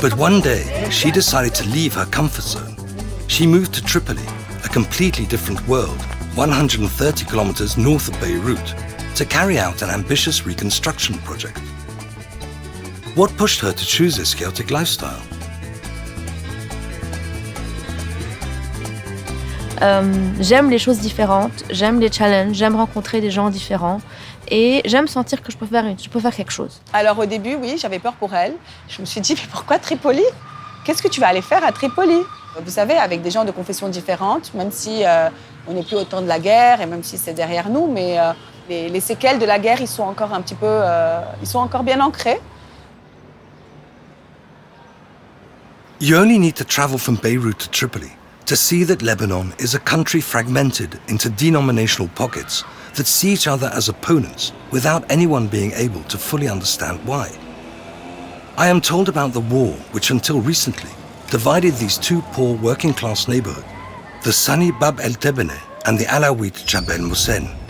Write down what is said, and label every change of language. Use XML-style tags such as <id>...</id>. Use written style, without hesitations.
<en>But one day, she decided to leave her comfort zone. She moved to Tripoli, a completely different world, 130 kilometers north of Beirut, to carry out an ambitious reconstruction project. What pushed her to choose this chaotic lifestyle?</en> <fr>J'aime les choses différentes, j'aime les challenges, j'aime rencontrer des gens différents et j'aime sentir que je peux faire quelque chose. Alors au début, oui, j'avais peur pour elle. Je me suis dit, mais pourquoi Tripoli? Qu'est-ce que tu vas aller faire à Tripoli? Vous savez, avec des gens de confessions différentes, même si on n'est plus au temps de la guerre et même si c'est derrière nous, mais les séquelles de la guerre, ils sont encore un petit peu, ils sont encore bien ancrés.</fr> <en>You only need to travel from Beirut to Tripoli to see that Lebanon is a country fragmented into denominational pockets that see each other as opponents without anyone being able to fully understand why. I am told about the war which until recently divided these two poor working-class neighborhoods, the Sunni Bab el-Tebene and the Alawite Jabal Musen.</en>